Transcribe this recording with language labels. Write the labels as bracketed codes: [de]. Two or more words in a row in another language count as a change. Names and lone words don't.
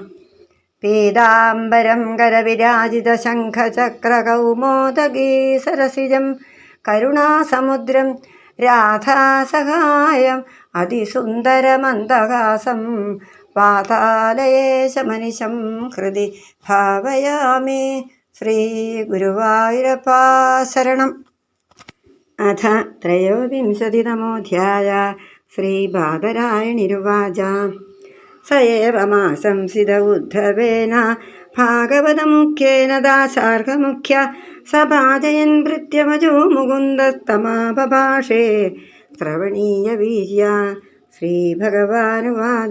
[sa] പീതാംബരം കരവിരാജിതശംഖചക്രകൗമോദഗീ സരസിജം കരുണാസമുദ്രം രാധാസഹായം അതിസുന്ദരമന്ദഹാസം വാതാലയേശമനിശം ഹൃദി ഭാവയാമി. [ml] ശ്രീ ഗുരുവായൂരപ്പാ ശരണം. [sa] അഥ ത്രയോവിംശതിതമോऽധ്യായ. ശ്രീബാദരായണിരുവാച. स एव माशंसित उद्धवेन भागवतमुख्येन दाशार्हमुख्य. स भाजयन् भृत्यमजो मुकुन्दस्तमापभाषे श्रवणीयवीर्य. श्रीभगवानुवाच.